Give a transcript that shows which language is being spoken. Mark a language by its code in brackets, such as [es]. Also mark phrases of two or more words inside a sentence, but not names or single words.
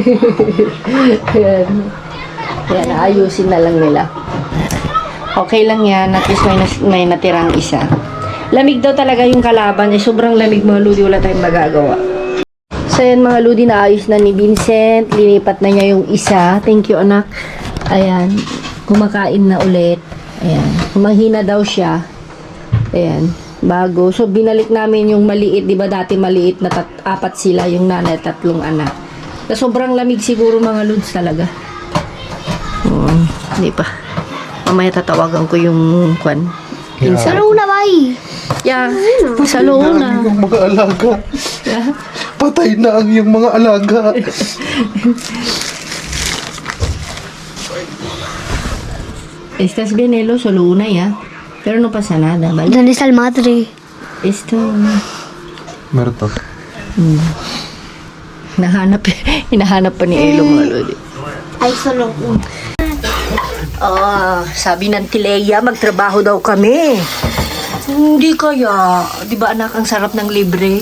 [tl] Yan, ayusin na lang nila. Okay lang yan, at least may natirang isa. Lamig daw talaga yung kalaban. Sobrang lamig mga ludi, wala tayong magagawa. So yan mga ludi, naayos na ni Vincent. Linipat na niya yung isa. [en] Thank you [tl] anak. Ayan. Kumakain na ulit. Ayan. Mahina daw siya. Ayan. Bago. So binalik namin yung maliit. Diba dati maliit na apat sila. Yung nanay, 3 anak. So, sobrang lamig siguro mga lods talaga. Hindi pa. Mamaya tatawagan ko yung kwan. Sa luna ba Yeah. Sa luna. Yung mga alaga. Patay na ang iyong mga alaga. [es] Estás bien, Elo, solo una ya. Pero no pasa nada, ¿vale? ¿Dónde está el madre? Esto... Merto. [tl] Hinahanap pa ni Elo mga lodi. Ay, solo una. Sabi ng Tileya, magtrabaho daw kami. Hindi kaya. Di ba anak, ang sarap ng libre?